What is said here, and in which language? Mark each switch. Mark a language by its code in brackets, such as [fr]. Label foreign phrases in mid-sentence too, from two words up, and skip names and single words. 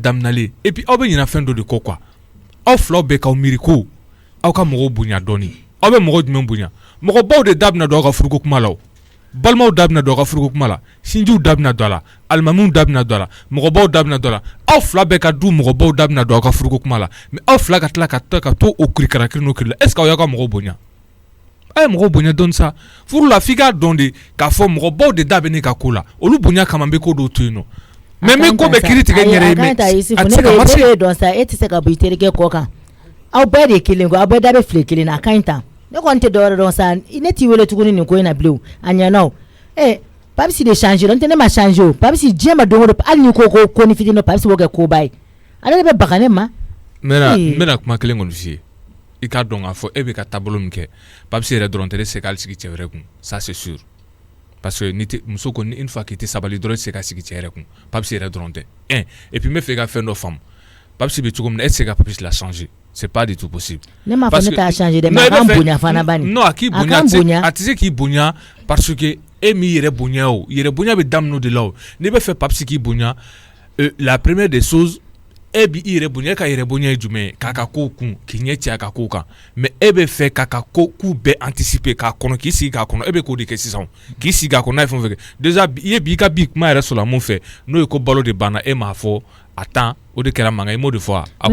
[bm] daminalen [fr] et puis [bm] aw bɛ ɲinɛ fɛn dɔ de kɔ quoi aw filaw bɛ k'aw miiri ko aw ka mɔgɔw bonya dɔɔni aw bɛ mɔgɔ jumɛn bonya mɔgɔbaw de da bɛna don aw ka furuko kuma la o balimaw da bɛna don aw ka furuko kuma la sinjiw da bɛna don a la alimamiw da bɛna don a la mɔgɔbaw da bɛna don a la aw fila bɛɛ ka du mɔgɔbaw da bɛna don aw ka furuko kuma la mais aw fila ka tila ka to o kirikarakiri n'o kiri la [fr] est ce que [bm] aw y'aw ka mɔgɔw bonya a ye mɔgɔw bonya dɔɔni sa furu la f'i k'a dɔn de k'a fɔ mɔgɔbaw de da bɛ ne ka ko la olu bonya kama n bɛ ko dɔw to yen nɔ mais n bɛ ko bɛɛ kiiri tigɛ n yɛrɛ ye mais a tɛ se ka marcher. ne bɛ dɔn sa e tɛ se ka bɔ i terikɛ kɔ kan aw bɛɛ de ye kelen ko aw bɛɛ da bɛ file kelen na a ka ɲi tan ne kɔni tɛ dɔwɛrɛ dɔn sa ne t'i wele tuguni nin ko in na bilen a ɲɛna o Papisi de changer n tɛ ne ma changer o Papisi diɲɛ ma don o don hali ni ko ni fitinin Papisi b'o kɛ koba ye ale de bɛ baga ne ma. n bɛna kuma kelen kɔni f'i ye i k'a dɔn k'a fɔ e bɛ ka taabolo min kɛ Papisi yɛrɛ dɔrɔn tɛ ne se k'ale sigi cɛ wɛrɛ kun [fr] ça c'est sûr parce que [bm] muso ko [fr] une fois [bm] k'i tɛ sabali dɔrɔn i tɛ se ka sigi cɛ yɛrɛ kun Papisi yɛrɛ dɔrɔn tɛ [fr] et puis [bm] n bɛ fɛ i ka fɛn dɔ faamu Papisi bɛ cogo min na e tɛ se ka Papisi la changer [fr] c'est pas du tout possible. [bm] ne m'a fɔ ne t'a changer dɛ mais a ka bonya fana bani. non a k'i bonya a tɛ se k'i bonya parce que e m'i yɛrɛ bonya o yɛrɛ bonya bɛ daminɛ o de la o n'i bɛ fɛ Papisi k'i bonya [fr] la première des choses [bm] e b'i yɛrɛ bonya e ka yɛrɛ bonya ye jumɛn ye k'a ka kow kun k'i ɲɛ ci a ka kow kan mais e bɛ fɛ k'a ka kow bɛɛ anticiper k'a kɔnɔ k'i sigi k'a kɔnɔ e bɛ k'o de kɛ sisan k'i sigi k'a kɔnɔ n'a ye fɛn o fɛn kɛ déjà i ye bi i ka bi kuma yɛrɛ sɔrɔ mun fɛ n'o ye ko balo de banna e m'a fɔ a tan o de kɛra mankan i m'o de fɔ a